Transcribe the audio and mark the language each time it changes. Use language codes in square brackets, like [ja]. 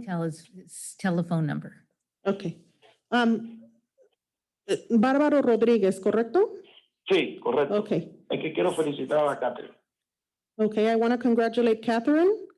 [en] tell his telephone number. Okay. [es] Bárbaro Rodríguez, ¿correcto? Sí, correcto. [en] Okay. [es] Es que quiero felicitar a la Catherine. [en] Okay, I want to congratulate Catherine.